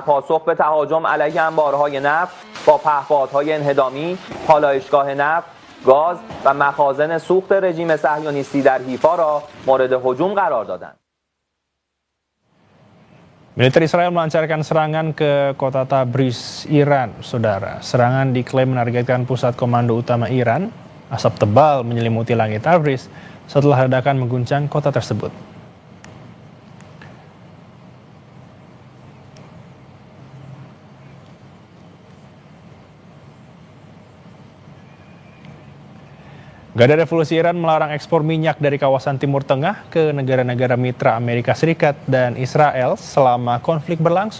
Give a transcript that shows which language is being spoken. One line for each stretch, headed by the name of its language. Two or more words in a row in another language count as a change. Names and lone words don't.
Persian: پاسخ به تهاجم علیه انبارهای نفت با پهپادهای انهدامی، پالایشگاه نفت، گاز و مخازن سوخت رژیم صهیونیستی در حیفا را مورد هجوم قرار دادند.
Indonesian: Militer Israel melancarkan serangan ke kota Tabriz, Iran, Saudara. Serangan diklaim menargetkan pusat komando utama Iran. Asap tebal menyelimuti langit Tabriz setelah ledakan mengguncang kota tersebut. Garda Revolusi Iran melarang ekspor minyak dari kawasan Timur Tengah ke negara-negara mitra Amerika Serikat dan Israel selama konflik berlangsung.